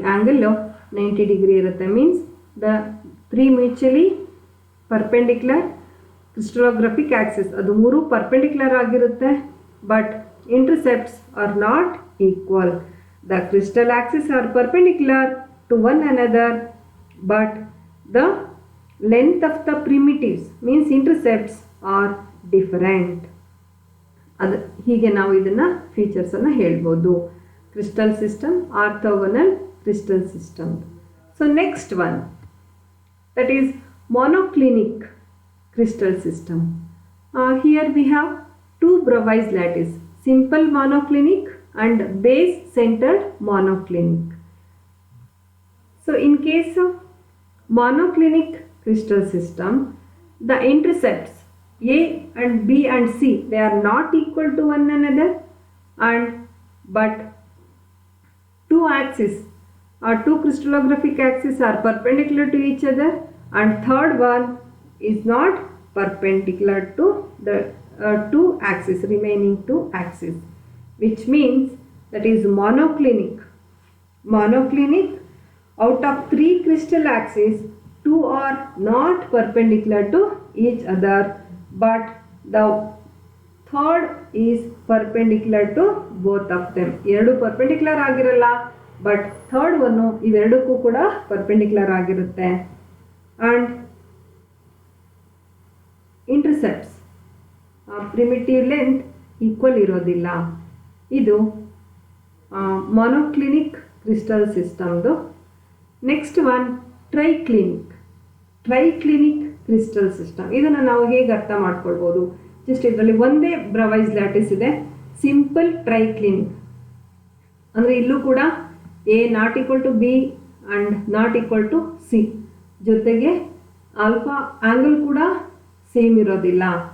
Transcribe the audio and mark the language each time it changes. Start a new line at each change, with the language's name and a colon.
English: Angle of 90 degree irutte, means the three mutually perpendicular crystallographic axis
Kannada: adu ಮೂರು
English: perpendicular
Kannada: ಆಗಿರುತ್ತೆ,
English: but intercepts are not equal. The crystal axes are perpendicular to one another, but the length of the primitives means intercepts are different.
Kannada: ಅದು ಹೀಗೆ ನಾವು ಇದನ್ನು ಫೀಚರ್ಸನ್ನು ಹೇಳ್ಬೋದು. Crystal system, orthogonal crystal system.
English: So next one, that is monoclinic crystal system. Here we have two Bravais lattice, simple monoclinic and base centered monoclinic. So in case of monoclinic crystal system, the intercepts A and B and C, they are not equal to one another, and but two axes or two crystallographic axes are perpendicular to each other, and third one is not perpendicular to the two axes, remaining two axes, which means that is monoclinic. Monoclinic, out of three crystal axes, two are not perpendicular to each other, but the third is perpendicular to both of them.
Kannada: ಎರಡು perpendicular ಆಗಿರಲ್ಲ,
English: but third one
Kannada: ಇವೆರಡಕ್ಕೂ ಕೂಡ perpendicular ಆಗಿರುತ್ತೆ.
English: And intercepts primitive length equal
Kannada: ಇರೋದಿಲ್ಲ. ಇದು monoclinic crystal systemದು.
English: Next one triclinic.
Kannada: Triclinic crystal system, ಇದನ್ನು ನಾವು ಹೇಗೆ ಅರ್ಥ ಮಾಡ್ಕೊಳ್ಬೋದು? ಜಸ್ಟ್ ಇದರಲ್ಲಿ ಒಂದೇ ಬ್ರವೈಸ್ ಲ್ಯಾಟಿಸ್ ಇದೆ, ಸಿಂಪಲ್ ಟ್ರೈಕ್ಲಿನಿಕ್ ಅಂದರೆ ಇಲ್ಲೂ ಕೂಡ
English: A not equal to B and not equal to C,
Kannada: ಜೊತೆಗೆ ಆಲ್ಫಾ ಆ್ಯಂಗಲ್ ಕೂಡ ಸೇಮ್ ಇರೋದಿಲ್ಲ.